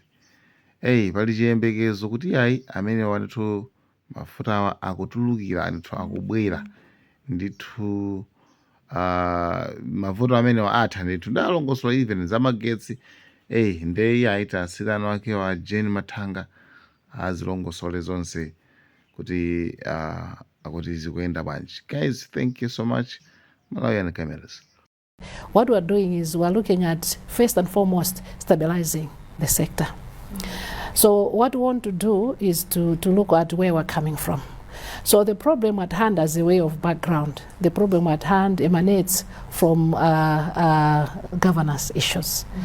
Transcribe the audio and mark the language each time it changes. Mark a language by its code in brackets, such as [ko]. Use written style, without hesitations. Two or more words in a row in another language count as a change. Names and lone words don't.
[ny] Pali chiyembekezo kuti amene wanithu mafuta awa akutulukira ndithu akubwera ndithu mavuto amene atha ndithu ndalongosola even zamagetsi nde aita asirano wake wa Jane Mathanga azilongosole zonse kuti akuti zikuyenda bwanji. [en] Guys, thank you so much. Malawi and cameras. What we're doing is we're looking at, first and foremost, stabilizing the sector. So what we want to do is to look at where we're coming from. So the problem at hand, as a way of background, the problem at hand emanates from governance issues.